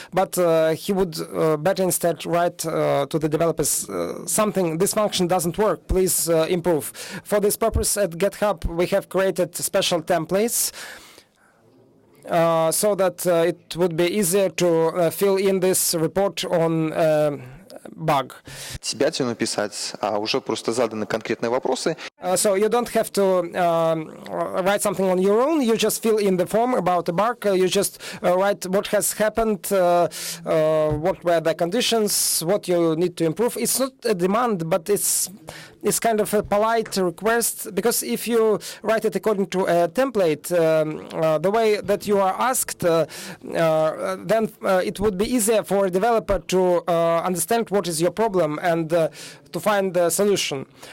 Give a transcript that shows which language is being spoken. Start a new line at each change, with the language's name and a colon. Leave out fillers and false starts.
English: But he would better instead write to the developers, this function doesn't work, please improve. For this purpose, at GitHub, we have created special templates so that it would be easier to fill in this report on bug.
Russian: написать, а уже просто заданы конкретные вопросы.
English: So you don't have to write something on your own. You just fill in the form about the bug. You just write what has happened, what were the conditions, what you need to improve. It's not a demand, but it's kind of a polite request, because if you write it according to a template, the way that you are asked, then it would be easier for a developer to understand what is your problem and to find the solution.